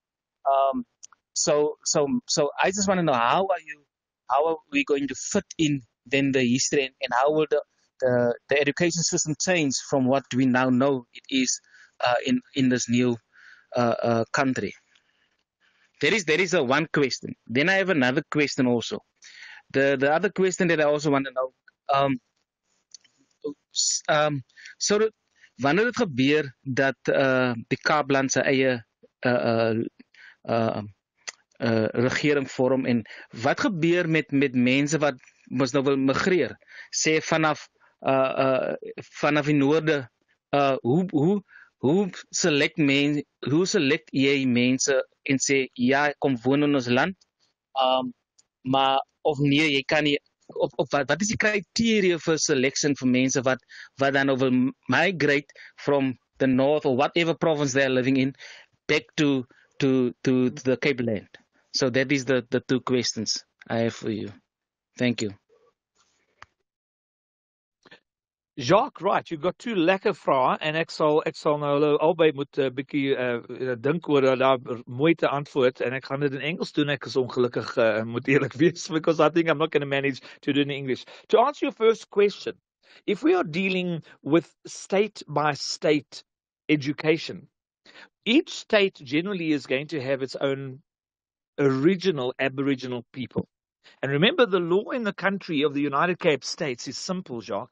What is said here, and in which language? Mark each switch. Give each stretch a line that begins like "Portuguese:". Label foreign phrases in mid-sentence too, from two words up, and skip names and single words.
English: So I just want to know, how are we going to fit in then the history, and how will the education system change from what we now know it is in this new country. There is a one question. Then I have another question also. The other question that I also want to know.
Afrikaans: So dat wanneer het gebeur dat die Capeland sy eie regering vorm en wat gebeur met mense wat mos nou wil migreer, sê vanaf die noorde, hoe select jy mense en sê ja, kom woon in ons land, maar of nee, jy kan nie, of wat is die
English: criteria for selection
Afrikaans: vir mense wat dan nou wil
English: migrate from the north or whatever province they're living in back to the Capeland? So that is the two questions I have for you. Thank you.
Afrikaans: Jacques,
English: right, you got two
Afrikaans: lekker vrae en ek sal nou hulle albei moet 'n bietjie dink oor daar mooi te antwoord en ek gaan dit in Engels doen. Ek is ongelukkig moet eerlik wees
English: because I think I'm not going to manage to do it in English. To answer your first question, if we are dealing with state by state education, each state generally is going to have its own original Aboriginal people. And remember, the law in the country of the United Cape States is simple, Jacques.